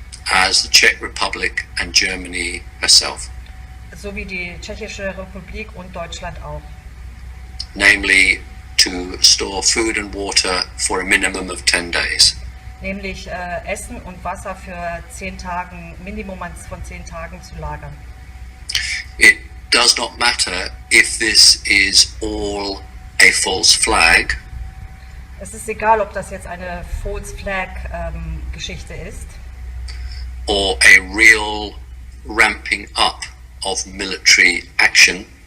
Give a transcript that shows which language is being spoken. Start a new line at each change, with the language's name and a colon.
English: as the Czech Republic and Germany herself.
German: so wie die Tschechische Republik und Deutschland auch.
English: Namely, to store food and water for a minimum of 10 days.
German: Nämlich Essen und Wasser für 10 Tagen, Minimum von 10 Tagen zu lagern.
English: It does not matter if this is all a false flag
German: Es ist egal, ob das jetzt eine False Flag Geschichte ist
English: or a real ramping up of military action.